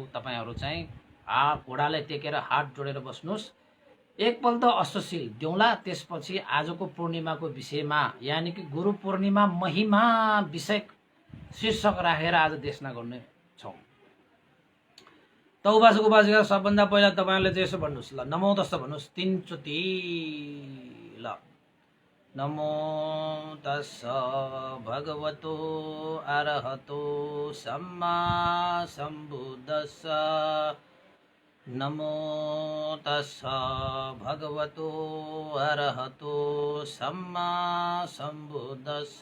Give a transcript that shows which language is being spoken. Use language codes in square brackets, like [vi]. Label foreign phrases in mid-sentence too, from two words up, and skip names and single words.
[ne] तपाईहरु चाहिँ घोडालाई टेकेर हात जोडेर बस्नुस्। एकपल्ट अस्तशील दिउँला, त्यसपछि आजको पूर्णिमाको विषयमा यानी कि गुरु पूर्णिमा महिमा विषय शीर्षक राखेर आज देशना गर्ने छौं। त उपासक उपासिका सबभन्दा पहिला तपाईहरुले चाहिँ यसो भन्नुस्, ल [pi] नमो तस्स [ne] भन्नुस् 3 चोटी। [pi] ल नमो तस्स भगवतो अरहतो सम्मा सम्बुद्धस्स। नमो तस्स भगवतो अरहतो सम्मा सम्बुद्धस्स।